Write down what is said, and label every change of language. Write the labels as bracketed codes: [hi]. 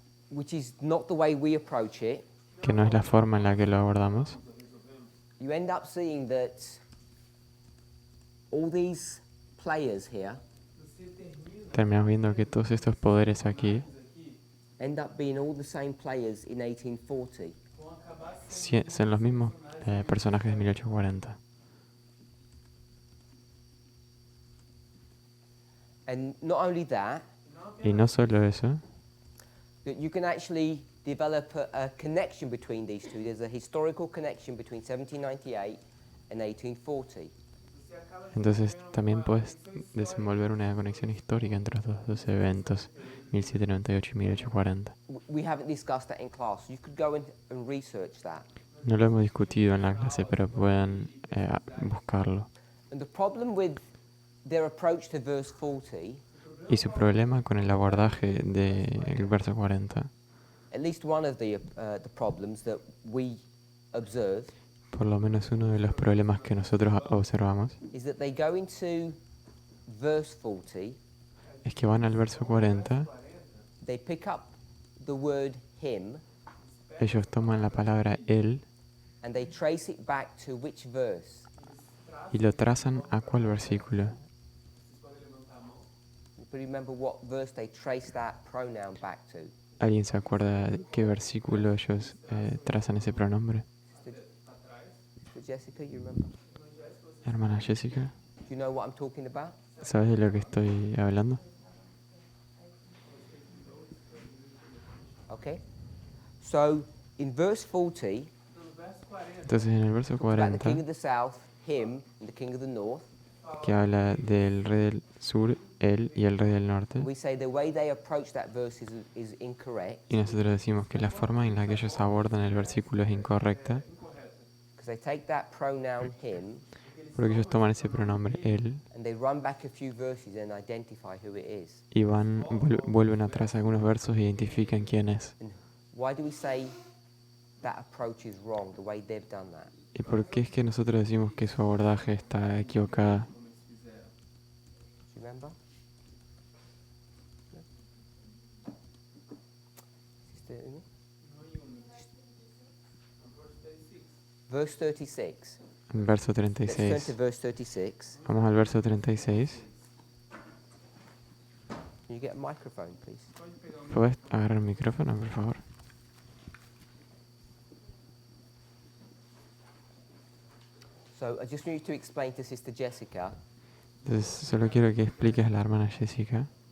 [en] which is not the way we approach it, [es] que no es la forma en la que lo abordamos, [en] you end up seeing that all these players here [es] terminamos viendo que todos estos poderes aquí [en] end up being all the same players in 1840. [es] son los mismos personajes de 1840. [en] And not only that, [es] Y no solo eso, [en] that you can actually develop a connection between these two. There's a historical connection between 1798 and 1840. [es] entonces también puedes desenvolver una conexión histórica entre los dos eventos, 1798 y 1840. [en] We haven't discussed that in class. You could go and research that. [es] No lo hemos discutido en la clase, pero pueden buscarlo. [en] And the problem with their approach to verse 40, [es] Y su problema con el abordaje del verso 40, [en] at least one of the problems that we observe, [es] por lo menos uno de los problemas que nosotros observamos, [en] is that they go into verse 40, [es] es que van al verso 40, [en] they pick up the word him, [es] ellos toman la palabra él [en] and they trace it back to which verse? [es] y lo trazan a cuál versículo. [en] But remember what verse they trace that pronoun back to? [es] ¿Alguien se acuerda de qué versículo ellos trazan ese pronombre? [en] Sister Jessica, you remember? [es] Hermana Jessica, [en] Do you know what I'm talking about? [es] ¿sabes de lo que estoy hablando? [en] Okay. So in verse 40, [es] Entonces en el verso [en] about the king of the south, him, and the king of the north, [es] que habla del rey del sur, él y el rey del norte, [en] we say the way they approach that verse is incorrect [es] y nosotros decimos que la forma en la que ellos abordan el versículo es incorrecta, [en] because they take that pronoun him [es] Porque ellos toman ese pronombre él [en] and they run back a few verses and identify who it is. [es] y vuelven atrás algunos versos e identifican quién es. [en] And why do we say that approach is wrong, the way they've done that? [es] ¿Y por qué es que nosotros decimos que su abordaje está equivocada? [en] Do you remember? No? Sister Umi? Verse 36. [es] El verso [en] Let's turn [es] 36. [en] to verse 36. [es] Vamos al verso 36. [en] Can you get a microphone, please? [es] ¿Puedes agarrar el micrófono, por favor? [en] So I just need you to explain to Sister Jessica [es] Entonces, solo quiero que expliques a la hermana Jessica